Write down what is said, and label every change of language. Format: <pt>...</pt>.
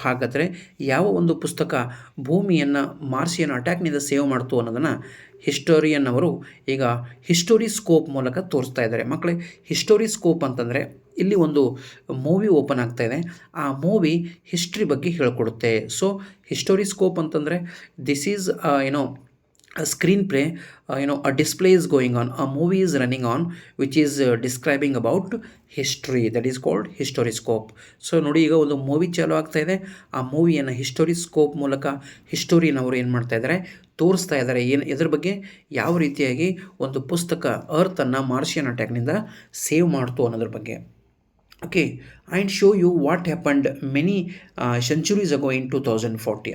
<kn>ಹಾಗಾದರೆ ಯಾವ ಒಂದು ಪುಸ್ತಕ ಭೂಮಿಯನ್ನು ಮಾರ್ಷಿಯನ್ ಅಟ್ಯಾಕ್ನಿಂದ ಸೇವ್ ಮಾಡ್ತು ಅನ್ನೋದನ್ನು ಹಿಸ್ಟೋರಿಯನ್ ಅವರು ಈಗ ಹಿಸ್ಟೋರಿ ಸ್ಕೋಪ್ ಮೂಲಕ ತೋರಿಸ್ತಾ ಇದ್ದಾರೆ. ಮಕ್ಕಳೇ, ಹಿಸ್ಟೋರಿ ಸ್ಕೋಪ್ ಅಂತಂದರೆ ಇಲ್ಲಿ ಒಂದು ಮೂವಿ ಓಪನ್ ಆಗ್ತಾ ಇದೆ, ಆ ಮೂವಿ ಹಿಸ್ಟ್ರಿ ಬಗ್ಗೆ ಹೇಳ್ಕೊಡುತ್ತೆ. ಸೊ ಹಿಸ್ಟೋರಿ ಸ್ಕೋಪ್ ಅಂತಂದರೆ</kn> <en>This is a screenplay, a display is going on, a movie is running on which is describing about history, that is called historiscope.</en> <kn>So ನೋಡಿ, ಈಗ ಒಂದು movie ಚಾಲು ಆಗ್ತಾ ಇದೆ, ಆ ಮೂವಿಯನ್ನು ಹಿಸ್ಟೋರಿಸ್ಕೋಪ್ ಮೂಲಕ ಹಿಸ್ಟೋರಿಯನವರು ಏನು ಮಾಡ್ತಾ ಇದ್ದಾರೆ, ತೋರಿಸ್ತಾ ಇದ್ದಾರೆ. ಎದ್ರ ಬಗ್ಗೆ, ಯಾವ ರೀತಿಯಾಗಿ ಒಂದು ಪುಸ್ತಕ ಅರ್ಥನ್ನು ಮಾರ್ಷಿಯನ್ ಅಟ್ಯಾಕ್ನಿಂದ ಸೇವ್ ಮಾಡ್ತು ಅನ್ನೋದ್ರ ಬಗ್ಗೆ.</kn> <en>Okay, and show you what happened many centuries ago in 2040.</en>